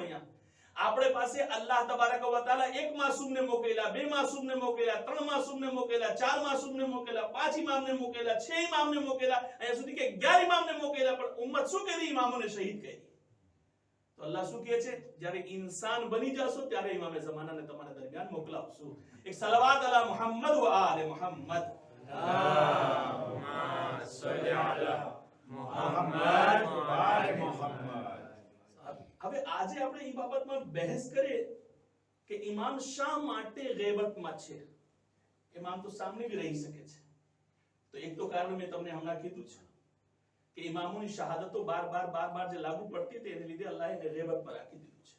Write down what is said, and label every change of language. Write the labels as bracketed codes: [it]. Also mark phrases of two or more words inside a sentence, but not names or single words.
[gu] અહીંયા આપણે પાસે [ar] الله تبارك وتعالى [gu] એક માસૂમને મોકલેલા, 2 માસૂમને મોકલેલા, 3 માસૂમને મોકલેલા, 4 માસૂમને મોકલેલા, 5 ઇમામને મોકલેલા, 6 ઇમામને મોકલેલા, અહીંયા સુધી કે 11 ઇમામને મોકલેલા. પણ ઉમ્મત શું કરી? ઇમામોને શહીદ કરી. તો અલ્લાહ શું કહે છે? જ્યારે ઇન્સાન બની જશો ત્યારે ઇમામે ઝમાનાને તમારા દરમિયાન મોકલાવશું. [ar] એક صلوات على محمد وآل محمد. اللهم صل على محمد وآل محمد. [gu] હવે આજે આપણે એ બાબતમાં બહેસ કરીએ કે ઇમામ શા માટે ગૈબતમાં છે. ઇમામ તો સામે બી રહી શકે છે. તો એક તો કારણ મેં તમને હમણાં કીધું છે કે ઇમામોની શહાદતો બાર જે લાગુ પડતી હતી એને લીધે અલ્લાહે એને ગૈબતમાં રાખી દીધું છે.